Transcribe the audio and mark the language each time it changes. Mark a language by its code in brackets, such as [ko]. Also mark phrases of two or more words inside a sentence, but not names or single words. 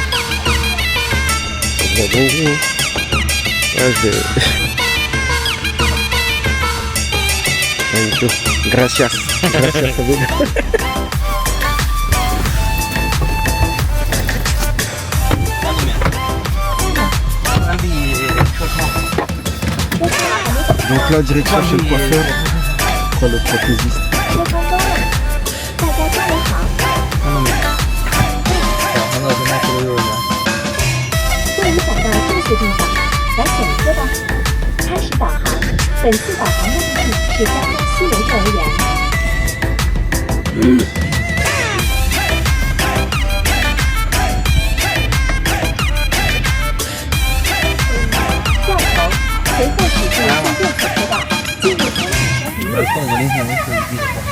[fr] C'est de la dinguerie, hein. Ah, je vais... [en] Thank you. Gracias. [es] Gracias, amigo. [fr] Donc là, direction chez le coiffeur. Quoi, le prothésiste. [zh] 对于想到这些地方，来选一个吧。开始导航，本次导航目的地是江东西游幼儿园。掉头，随后驶进最右侧车道，进入东海山一路。